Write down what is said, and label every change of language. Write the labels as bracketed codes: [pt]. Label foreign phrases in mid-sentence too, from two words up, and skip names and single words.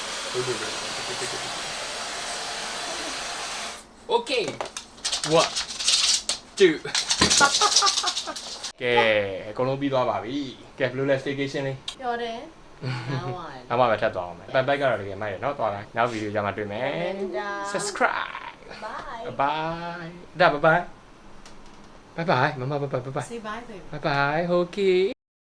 [my] Okay 1 2ကဲအကုန်လုံးပြီးသွားပါပြီကဲဘယ်လိုလဲ staycation လေး ပြောတယ်နောက်ပါ နောက်မှပဲထပ်သွားအောင်မယ်ပိုက်ကတော့တကယ်မိုက်တယ်เนาะသွားလိုက်နောက်ဗီဒီယိုကြမှာတွေ့မယ် [en] subscribe bye bye bye [my] bye bye mama bye bye bye [en] say bye baby bye bye okay